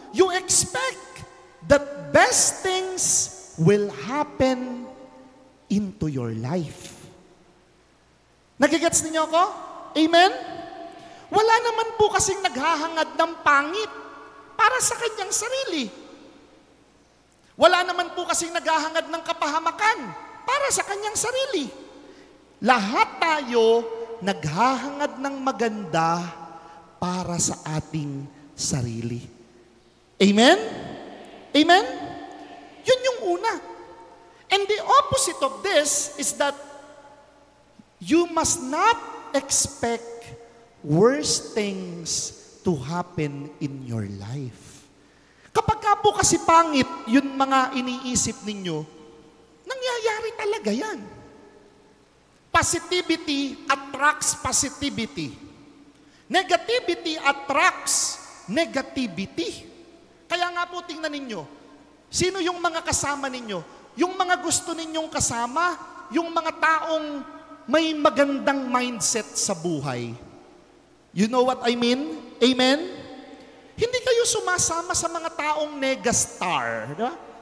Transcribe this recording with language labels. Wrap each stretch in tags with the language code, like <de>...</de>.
<en>You expect that best things will happen into your life.</en> <tl>Nagigets ninyo ako? Amen? Wala naman po kasing naghahangad ng pangit para sa kanyang sarili. Wala naman po kasing naghahangad ng kapahamakan para sa kanyang sarili. Lahat tayo naghahangad ng maganda para sa ating sarili. Amen? Amen? Yun yung una.</tl> <en>And the opposite of this is that you must not expect worse things to happen in your life.</en> <tl>Kapag ka po kasi pangit, yun mga iniisip ninyo, nangyayari talaga yan.</tl> <en>Positivity attracts positivity. Negativity attracts negativity.</en> <tl>Kaya nga po tingnan ninyo, sino yung mga kasama ninyo? Yung mga gusto ninyong kasama, yung mga taong may magandang mindset sa buhay.</tl> <en>You know what I mean?</en> <tl>Amen? Hindi kayo sumasama sa mga taong negastar, di ba?</tl>